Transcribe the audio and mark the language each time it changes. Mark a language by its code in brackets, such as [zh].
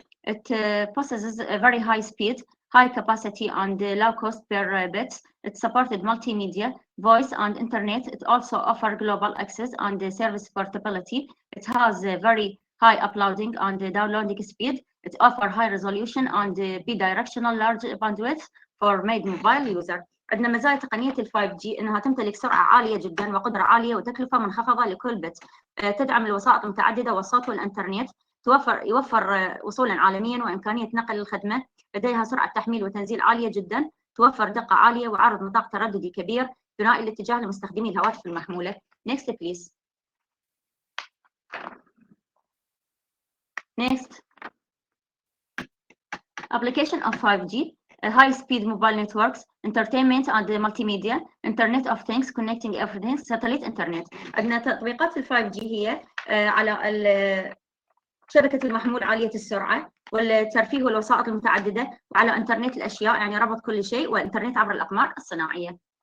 [en] It possesses a very high speed, high capacity and low cost per bit. It supported multimedia, voice and internet. It also offers global access and service portability. It has a very high uploading and downloading speed. It offers high resolution and bidirectional large bandwidth for made mobile user. [ar] عندنا مزايا تقنية ال 5G إنها تمتلك سرعة عالية جدا وقدرة عالية وتكلفة منخفضة لكل بت. تدعم الوسائط المتعددة والصوت والإنترنت. يوفر وصولا عالميا وإمكانية نقل الخدمة. لديها سرعة تحميل وتنزيل عالية جدا. توفر دقة عالية وعرض نطاق ترددي كبير ثنائي الاتجاه لمستخدمي الهواتف المحمولة. [en] Next please. Next. Application of 5G, high-speed mobile networks, entertainment and multimedia, Internet of Things, connecting everything, satellite internet. [ar] عندنا تطبيقات ال 5G هي على شبكة المحمول عالية السرعة والترفيه والوسائط المتعددة وعلى إنترنت الأشياء يعني ربط كل شيء وإنترنت عبر الأقمار الصناعية.